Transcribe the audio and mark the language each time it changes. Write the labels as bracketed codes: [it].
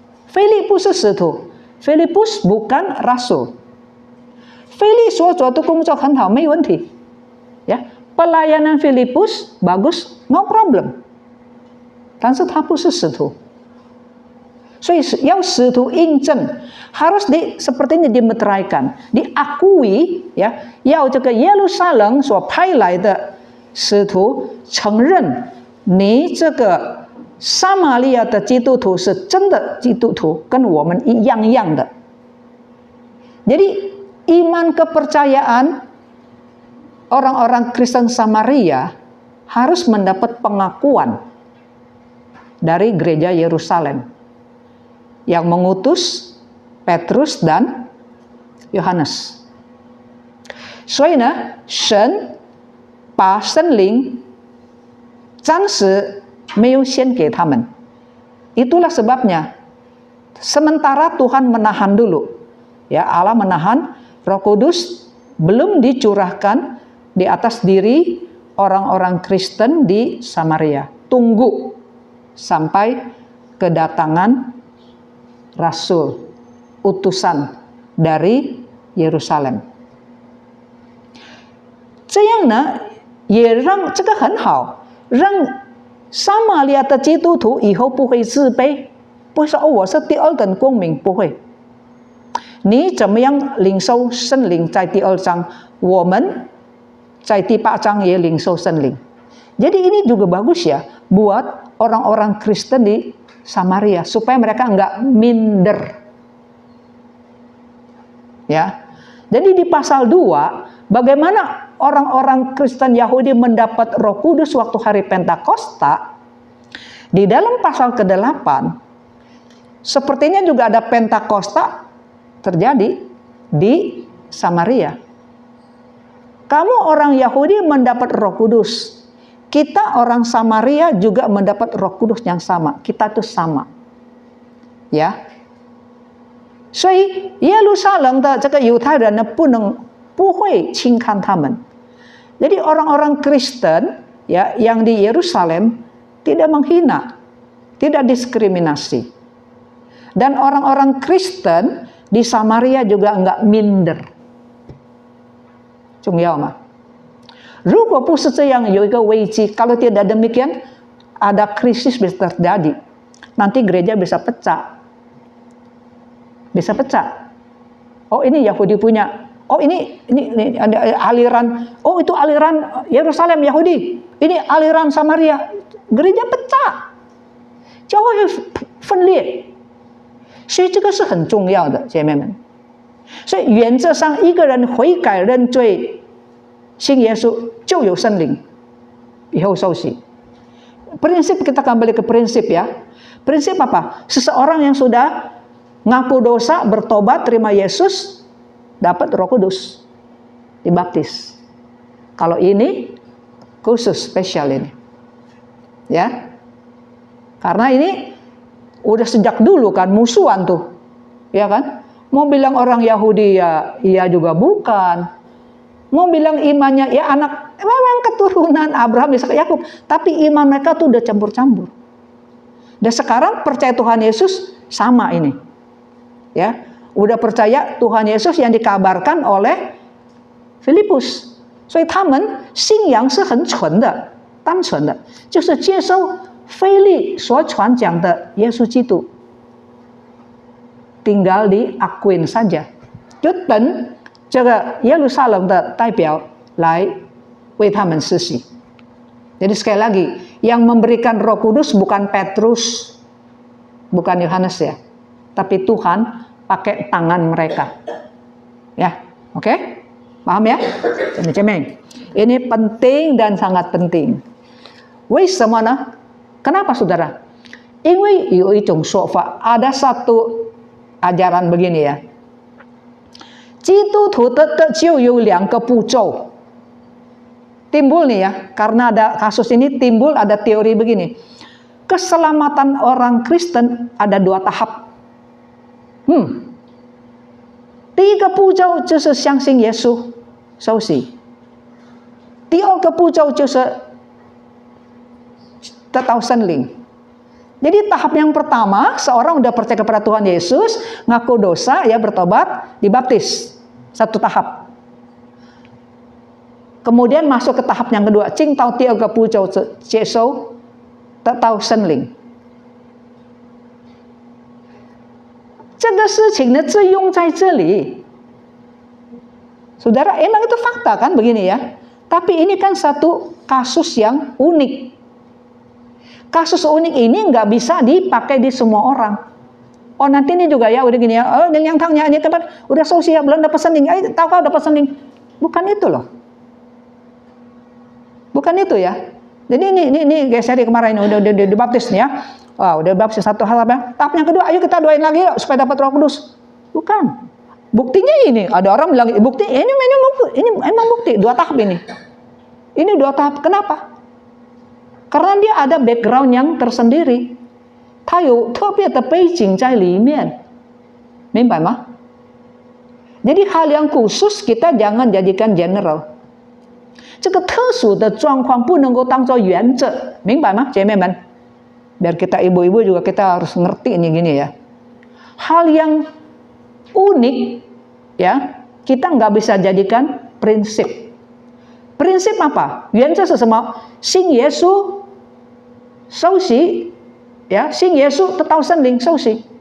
[zh] Filipus 是使徒， [id] Filipus bukan rasul。 [zh] Filipus 所做的工作很好，没问题。 [id] Ya, pelayanan Filipus bagus, [en] no problem。 [zh] 但是他不是使徒。所以要使徒印证 [id] harus seperti ini dimeteraikan, diakui ya， [zh] 要这个耶路撒冷所派来的使徒承认你这个撒玛利亚的基督徒是真的基督徒，跟我们一样的。 [id] Jadi iman kepercayaan orang-orang Kristen Samaria harus mendapat pengakuan dari gereja Yerusalem yang mengutus Petrus dan Yohanes. [zh] 所以呢，神把圣灵暂时没有先给他们。 [id] Itulah sebabnya sementara Tuhan menahan dulu. Ya, Allah menahan, Roh Kudus belum dicurahkan di atas diri orang-orang Kristen di Samaria. Tunggu sampai kedatangan Rasul, utusan dari Yerusalem. [zh] 这样呢，也让这个很好，让撒玛利亚的基督徒以后不会自卑，不会说我是第二等公民，不会。你怎么样领受圣灵？在第2章，我们在第8章也领受圣灵。 [id] Jadi ini juga bagus ya buat orang-orang Kristen di Samaria supaya mereka enggak minder. Ya. Jadi di pasal 2, bagaimana orang-orang Kristen Yahudi mendapat Roh Kudus waktu hari Pentakosta? Di dalam pasal ke-8, sepertinya juga ada Pentakosta terjadi di Samaria. Kamu orang Yahudi mendapat Roh Kudus. Kita orang Samaria juga mendapat Roh Kudus yang sama. Kita tuh sama. Ya. [zh] 所以耶路撒冷的这个犹太人呢，不会轻看他们。 [id] Jadi orang-orang Kristen ya yang di Yerusalem tidak menghina, tidak diskriminasi. Dan orang-orang Kristen di Samaria juga enggak minder. [zh] 重要吗？如果不是这样有一个危机， [id] kalau tidak demikian ada krisis bisa terjadi. Nanti gereja bisa pecah. Bisa pecah. Oh ini Yahudi punya. Oh ini ada aliran. Oh itu aliran Yerusalem Yahudi. Ini aliran Samaria. Gereja pecah. [zh] 教会分裂。所以这个是很重要的，姐妹们。所以原则上一个人悔改认罪，信耶稣就有圣灵，以后受洗。 [id] Prinsip kita kembali ke prinsip ya. Prinsip apa? Seseorang yang sudah ngaku dosa, bertobat, terima Yesus, dapat Roh Kudus, dibaptis. Kalau ini khusus spesial ini, ya, karena ini udah sejak dulu kan musuhan tuh, ya kan? Mau bilang orang Yahudi ya, iya juga bukan. Mau bilang imannya ya anak memang keturunan Abraham, Ishak, Yakub, tapi iman mereka tuh udah campur-campur. Dan sekarang percaya Tuhan Yesus sama ini. Ya, udah percaya Tuhan Yesus yang dikabarkan oleh Filipus. [zh] 所以他们信仰是很纯的，单纯的，就是接受腓力所传讲的耶稣基督， [id] tinggal diakuin saja， [zh] 就等这个耶路撒冷的代表来为他们施洗。 [id] Jadi sekali lagi, yang memberikan Roh Kudus bukan Petrus, bukan Yohanes ya, tapi Tuhan pakai tangan mereka. Ya, oke? Paham ya? Cemeng-cemeng. Ini penting dan sangat penting. [zh] 为什么呢? [id] Kenapa saudara? [zh] 因为有一种说法, [id] ada satu ajaran begini ya. [zh] 基督徒的得救有2个步骤. [id] Timbul nih ya, karena ada kasus ini timbul ada teori begini. Keselamatan orang Kristen ada 2 tahap. [zh] 第一个步骤就是相信耶稣，受洗。第2个步骤就是得到圣灵。 [id] Jadi tahap yang pertama, seorang udah percaya kepada Tuhan Yesus, ngaku dosa, ya bertobat, dibaptis. 1 tahap. Kemudian masuk ke tahap yang kedua, [zh] 进到第2个步骤接受得到圣灵。这个事情呢，只用在这里。 [id] Saudara, emang itu fakta kan begini ya. Tapi ini kan satu kasus yang unik. Kasus unik ini nggak bisa dipakai di semua orang. Oh nanti ini juga ya udah gini ya. Oh yang tanya ini tempat udah sosial belum dapat sending. Tahu kau dapat sending? Bukan itu loh. Bukan itu ya. Jadi ini geser kemarin udah dibaptis nih ya. Wah, udah baptis 1 hal apa? Tahap yang kedua, ayo kita doain lagi yuk supaya dapat Roh Kudus. Bukan. Buktinya ini, ada orang bilang bukti ini emang bukti 2 tahap ini. Ini 2 tahap. Kenapa? Karena dia ada background yang tersendiri. [zh] 它有特别的背景在里面。明白吗? [id] Jadi hal yang khusus kita jangan jadikan general. [zh] 这个特殊的状况不能够当作原则。明白吗，姐妹们? [id] Biar kita ibu-ibu juga kita harus ngerti ini gini ya. Hal yang unik ya, kita nggak bisa jadikan prinsip. Prinsip apa? [zh] 原则是什么? 信耶稣受洗 ya, 信耶稣得到圣灵受洗.